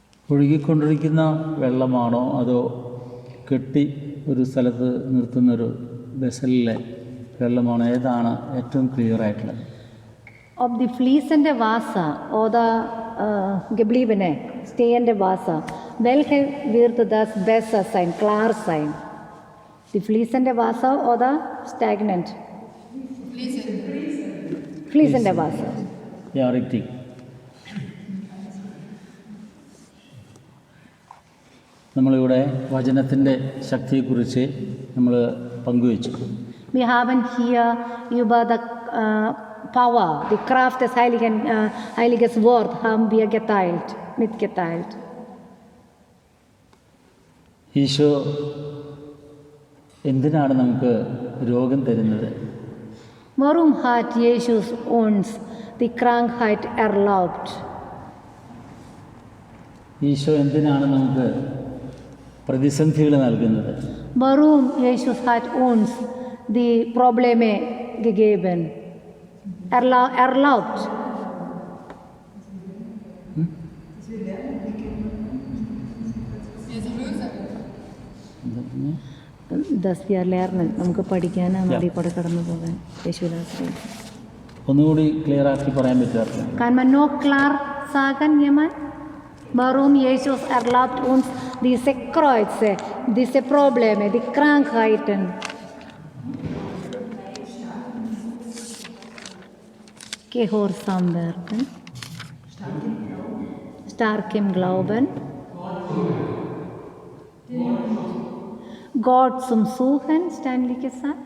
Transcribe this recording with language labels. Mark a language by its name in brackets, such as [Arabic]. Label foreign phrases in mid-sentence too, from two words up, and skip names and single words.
[Malayalam] ഒഴുകിക്കൊണ്ടിരിക്കുന്ന വെള്ളമാണോ അതോ കെട്ടി ഒരു സ്ഥലത്ത് നിർത്തുന്നൊരു വെസലിലെ വെള്ളമാണോ, ഏതാണ് ഏറ്റവും ക്ലിയർ ആയിട്ടുള്ളത്? [German] Ob die fließende Wasser oder gebliebene, stehende Wasser, welche wird das besser sein, klar sein? Die fließende Wasser oder stagnant? Fließende Wasser. Ja, richtig. [Malayalam] നമ്മളിവിടെ വചനത്തിൻ്റെ ശക്തിയെക്കുറിച്ച് നമ്മൾ പങ്കുവച്ചു. [German] Wir haben hier über die Power, die Kraft des Heiliges Wort haben wir mitgeteilt. [Malayalam] ഈശോ എന്തിനാണ് നമുക്ക് രോഗം തരുന്നത്? [German] Warum hat Jesus uns die Krankheit erlaubt? [Malayalam] ഈശോ എന്തിനാണ് നമുക്ക് പ്രതിസന്ധികൾ നൽകുന്നത്? [German] Warum Jesus hat uns die Probleme gegeben? Erlaubt. Dass wir lernen, [Malayalam] നമുക്ക് പഠിക്കാനാണ് അതിൽ കൂടെ കടന്നു പോകാൻ യേശുദാസൻ. ഒന്നുകൂടി ക്ലിയർ ആക്കി പറയാൻ പറ്റുമോ? [German] Kann man noch klar sagen, jemand? Warum Jesus erlaubt uns diese Kreuze, diese Probleme, die Krankheiten? Gehorsam werden, stark im Glauben, Gott zum Suchen, ständig gesagt.